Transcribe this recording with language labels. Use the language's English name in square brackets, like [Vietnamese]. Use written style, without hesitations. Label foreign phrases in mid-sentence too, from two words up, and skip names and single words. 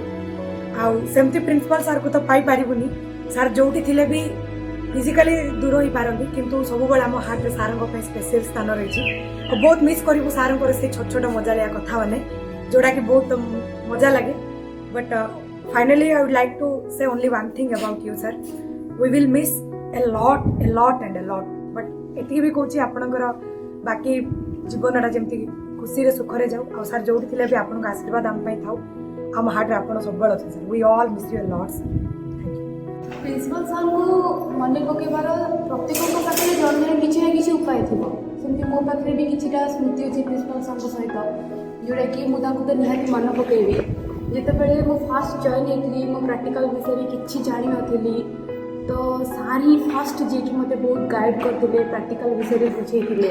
[Odia] ଆଉ ସେମିତି ପ୍ରିନ୍ସିପାଲ୍ ସାର୍କୁ ତ ପାଇପାରିବୁନି, ସାର୍ ଯେଉଁଠି ଥିଲେ ବି ଫିଜିକାଲି ଦୂର ହେଇପାରନ୍ତି, କିନ୍ତୁ ସବୁବେଳେ ଆମ ହାର୍ଟରେ ସାର୍ଙ୍କ ପାଇଁ ସ୍ପେଶିଆଲ ସ୍ଥାନ ରହିଛି। ଆଉ ବହୁତ ମିସ୍ କରିବୁ ସାର୍ଙ୍କର ସେ ଛୋଟ ଛୋଟ ମଜାଳିଆ କଥାମାନେ ଯେଉଁଟାକି ବହୁତ ମଜା ଲାଗେ। [English] but finally I would like to say only one thing about you sir, we will miss a lot and a lot, but [Odia] ଏତିକି ବି କହୁଛି ଆପଣଙ୍କର ବାକି ଜୀବନଟା ଯେମିତି ଖୁସିରେ ସୁଖରେ ଯାଉ, ଆଉ ସାର୍ ଯେଉଁଠି ଥିଲେ ବି ଆପଣଙ୍କ ଆଶୀର୍ବାଦ ଆମ ପାଇଁ ଥାଉ, ଆମ ହାର୍ଟରେ ଆପଣ ସବୁବେଳେ ଅଛନ୍ତି ସାର୍। [English] we all miss you a lot sir, thank you। [Odia] ପ୍ରିନ୍ସିପାଲ ସାର୍ଙ୍କୁ ମନେ ପକାଇବାର ପ୍ରତ୍ୟେକଙ୍କ ପାଖରେ ଜଣେ କିଛି ନା କିଛି ଉପାୟ ଥିବ, ସେମିତି ମୋ ପାଖରେ ବି କିଛିଟା ସ୍ମୃତି ଅଛି ପ୍ରିନ୍ସିପାଲ ସାର୍ଙ୍କ ସହିତ, ଯେଉଁଟାକି ମୁଁ ତାଙ୍କୁ ତ ନିହାତି ମନେ ପକାଇବି। ଯେତେବେଳେ ମୁଁ [English] first join [Odia] ହେଇଥିଲି, ମୋ ପ୍ରାକ୍ଟିକାଲ ବିଷୟରେ କିଛି ଜାଣିନଥିଲି, ତ ସାର୍ ହିଁ ଫାଷ୍ଟ ଯିଏକି ମୋତେ ବହୁତ ଗାଇଡ଼୍ କରିଥିଲେ, ପ୍ରାକ୍ଟିକାଲ ବିଷୟରେ ବୁଝେଇଥିଲେ।